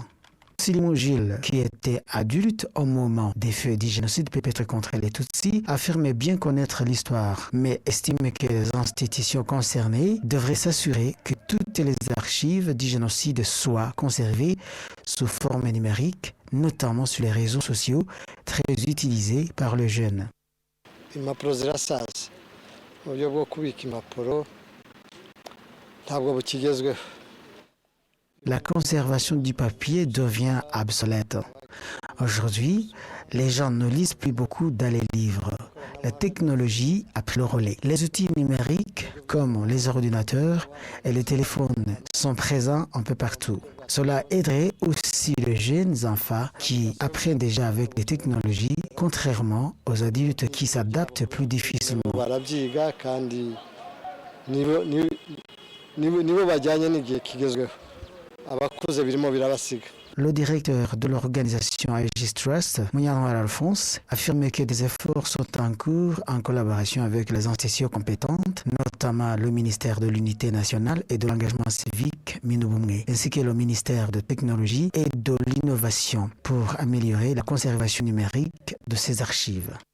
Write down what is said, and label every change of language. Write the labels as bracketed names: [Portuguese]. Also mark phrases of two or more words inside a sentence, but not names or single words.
[French] Silimo Gilles, qui était adulte au moment des faits du génocide perpétré contre les Tutsis, affirmait bien connaître l'histoire, mais estimait que les institutions concernées devraient s'assurer que toutes les archives du génocide soient conservées sous forme numérique, notamment sur les réseaux sociaux, très utilisés par les jeunes. [Kinyarwanda] Impapuro zirasaza uburyo bwo kubika impapuro ntabwo bukigezweho. [French] La conservation du papier devient obsolète. Aujourd'hui, les gens ne lisent plus beaucoup dans les livres. La technologie a pris le relais. Les outils numériques, comme les ordinateurs et les téléphones, sont présents un peu partout. Cela aiderait aussi les jeunes enfants qui apprennent déjà avec les technologies, contrairement aux adultes qui s'adaptent plus difficilement. [Kinyarwanda] Barabyiga kandi nibo bajyanye n'igihe kigezweho. Abakuze birimo birabasiga. [French] Le directeur de l'organisation Aegis Trust, Munyantwari Alphonse, affirme que des efforts sont en cours en collaboration avec les institutions compétentes, notamment le ministère de l'Unité nationale et de l'engagement civique, Minubumwe, ainsi que le ministère de Technologie et de l'Innovation pour améliorer la conservation numérique de ces archives.